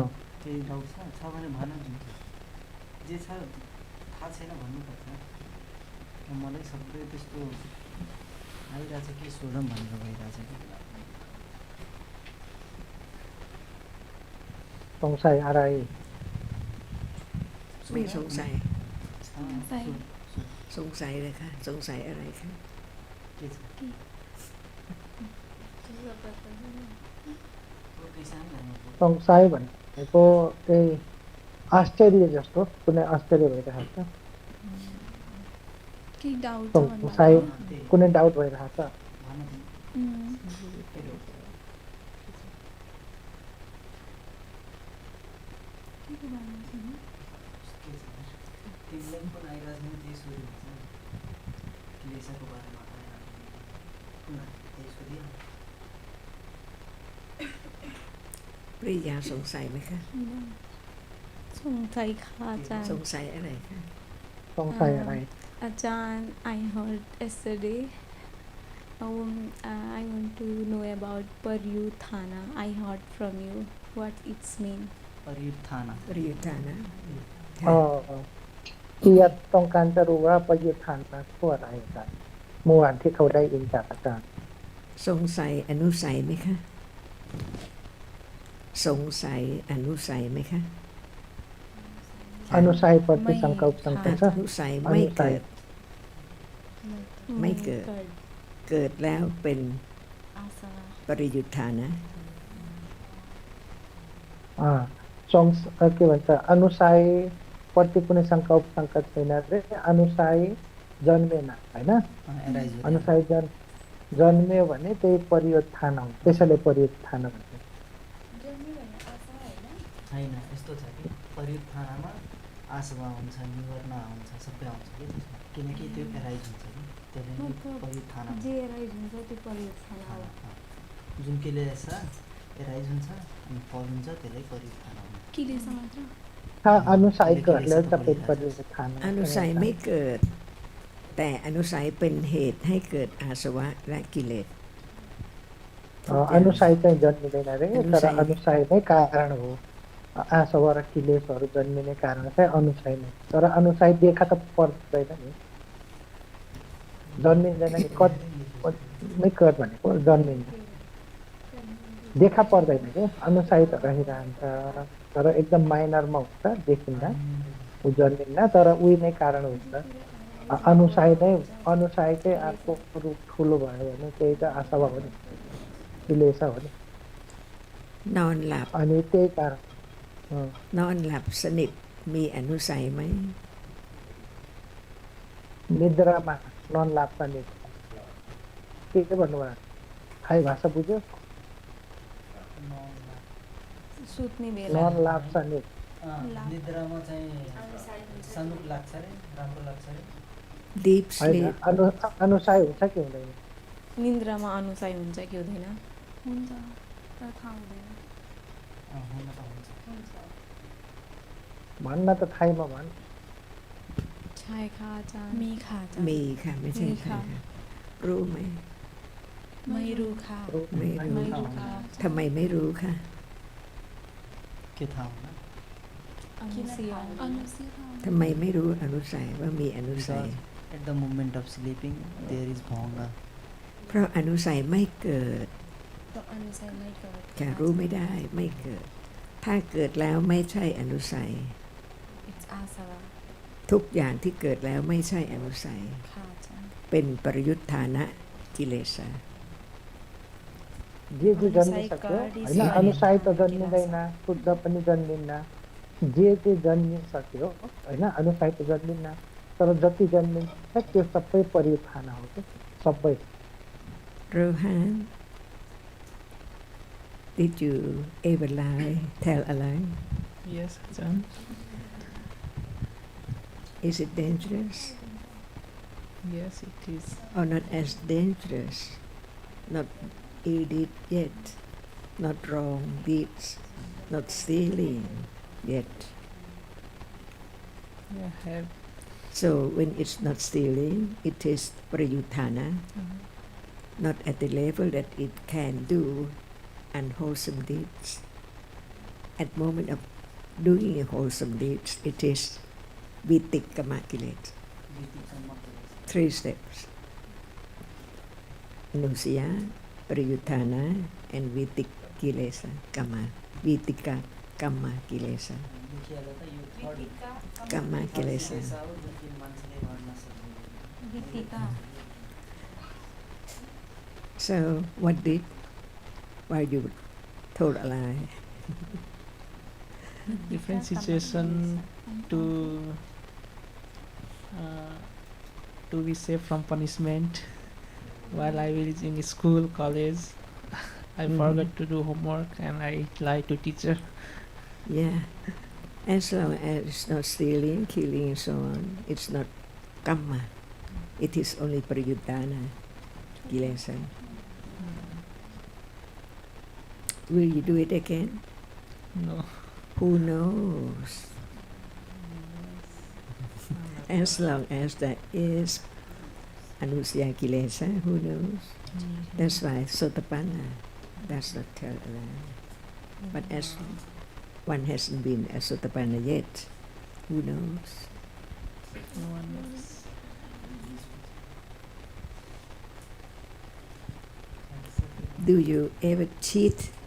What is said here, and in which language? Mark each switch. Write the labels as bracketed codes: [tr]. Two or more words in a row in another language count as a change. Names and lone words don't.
[ne] त्यही डाउट छ भने भन जे छ थाहा छैन भन्नुपर्छ मलाई सबै त्यस्तो आइरहेछ के सोधौँ भनेर भइरहेछ कि संशय आराई [th] ไม่สงสัย ใส่ สงสัยเลยค่ะสงสัยอะไรคะ [ne] के छ संशय भनेको त्यही आश्चर्य जस्तो कुनै आश्चर्य भइरहेको छ के डाउट संशय कुनै डाउट भइरहेको छ तिमीलाई पनि आइरहेको छैन त्यही सोध्यो किलेसाको बारेमा त्यही सोधियो [th] ปริยาสงสัยไหมคะ สงสัยค่ะอาจาร ส ย์ งสัยอะไรคะ संशय आराई [en] อาจารย์ I heard yesterday I want to know about Paryuthana I heard from you what it's mean [ne] परियुत्थाना [th] ปริยุทธานะ ที่ต้องการจะรู้ว่าประยุทธ์ฐานนะคืออะไรอาจารย์เมื่อวานที่เขาได้ยินจากอาจารย์ สงสัยอนุสัยไหมคะ สงสัยอนุสัยไหมคะ อนุสัยปฏิสังกปสัง อ กัป นุสัยไม่เกิด ไม่เกิด เกิดแล้วเป็น อาสวะ ปริยุทธานะ [ne] के भन्छ अनुसाय प्रति कुनै शङ्का उपशङ्का छैन रे अनुसाय जन्मेन होइन एराइज अनुसाय जन्मियो भने त्यही परियोत्थान हो त्यसैले परियोत्थान भन्छ छैन यस्तो छ कि परियुत्थानामा आसवा हुन्छ निवर्ना हुन्छ सबै आउँछ कि त्यसमा किनकि त्यो एराइज हुन्छ कि त्यसले नै परियुत्थाना जे एराइज हुन्छ त्यो परियोजना हो जुन किलेसा एराइज हुन्छ अनि फल हुन्छ त्यसलाई परियुत्थाना हुन्छ किलेसा मात्र [th] ถ้าอนุสัยเกิดแล้วจะเป็นปริยุทธาน อนุสัยไม่เกิด แต่อนุสัยเป็นเหตุให้เกิดอาสวะและกิเลส [ne] अनुसाय चाहिँ जन्मिँदैन रे तर अनुसाय नै कारण हो आसवा र किलेशहरू जन्मिने कारण चाहिँ अनुसाय नै, तर अनुसाय देखा त पर्दैन नि, जन्मिँदैन नि, निकट भनेको जन्मिन्छ, देखा पर्दैन कि अनुसाय त रहिरहन्छ, तर एकदम माइनरमा हुन्छ, देखिन्न, ऊ जन्मिन्न, तर उही नै कारण हुन्छ। अनुसाय चाहिँ अर्को रूप ठुलो भयो भने त्यही त आसवा हो नि, किलेश हो नि। [th] นอนหลับ [ne] अनि त्यही कारण [th] นอนหลับสนิทมีอนุสัยไหม [ne] निद्रामा [th] นอน หลับ [ne] नि के भन्नुभयो, थाई भाषा बुझ्यो? सुत्ने बेला [th] นอน หลับ नि [ne] निद्रामा चाहिँ सनुप लाग्छ रे, राम्रो लाग्छ रे। [en] deep sleep [ne] अनुसाय हुन्छ कि हुँदैन? निन्द्रामा अनुसाय हुन्छ कि हुँदैन? हुन्छ तर थाहा हुँदैन। हुन त हुन्छ। भन्न त थाइमा भन्। [th] ใช่ค่ะอาจารย์ มีค่ะอาจารย์ มีค่ะไม่ใช่ค่ะรู้ไหม ไม่รู้ค่ะ ไม่รู้ ไม่รู้ค่ะ ทำไมไม่รู้ค่ะ [ne] के थाहा हुन? [th] อนุเสียง อนุสิทธิ์ ทำไมไม่รู้อนุสัยว่ามีอนุสัย [en] Because at the moment of sleeping there is bhanga. [th] เพราะอนุสัยไม่เกิด ต้องอนุสัยไม่เกิด จะรู้ไม่ได้ไม่เกิด ถ้าเกิดแล้วไม่ใช่อนุสัย [en] it's asava [th] ทุกอย่างที่เกิดแล้วไม่ใช่อนุสัย ค่ะอาจารย์ เป็นปริยุทธานะกิเลส [ne] जे जन्मिसक्यो होइन, अनुसाय त जन्मिँदैन, शुद्ध पनि जन्मिन्न, जे जन्मिसक्यो होइन, अनुसाय त जन्मिन्न, तर जति जन्मिन्छ त्यो सबै परिउत्थान हो कि सबै। [en] Rohan, did you ever tell a lie? Yes, Ajahn. Is it dangerous Yes, it is. or not as dangerous? Not ill deed yet, not wrong deeds, not stealing yet. Yeah, have. So when it's not stealing, it is prayuthana, not at the level that it can do unwholesome deeds. At moment of doing wholesome deeds, it is vitikkamma kilesa. 3 steps. Anusaya, prayuthana, and vitikilesa kamma. Vitika kamma kilesa. Kamma kilesa. वित्तिका So what did? Why you told a lie? Different situation to be safe from punishment. While I was in school, college, I forgot to do homework and I lied to teacher. Yeah. As long as it's not stealing, killing, and so on, it's not kamma. It is only prayuddhana, kilesa. Will you do it again? No. Who knows? As long as there is anusaya kilesa, who knows? That's why sotapanna does not tell a lie. But as one hasn't been a sotapanna yet, who knows? No one knows. Do you ever cheat?